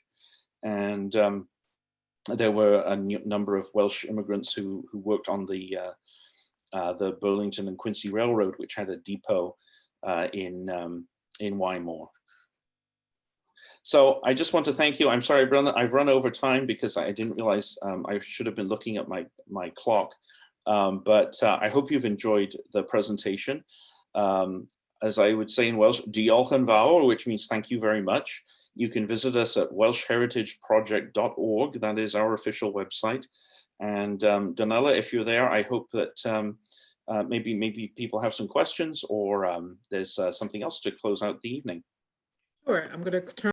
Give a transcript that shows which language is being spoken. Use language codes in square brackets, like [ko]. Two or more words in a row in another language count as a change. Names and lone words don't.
[en] And there were a number of Welsh immigrants who worked on the Burlington and Quincy Railroad, which had a depot in Wymore. So I just want to thank you. I'm sorry, I've run over time because I didn't realize I should have been looking at my clock. But I hope you've enjoyed the presentation. As I would say in Welsh, [cy] diolch yn fawr, [en] which means thank you very much. You can visit us at welshheritageproject.org. That is our official website. And Donella, if you're there, I hope that maybe people have some questions, or there's something else to close out the evening. Sure, I'm going to turn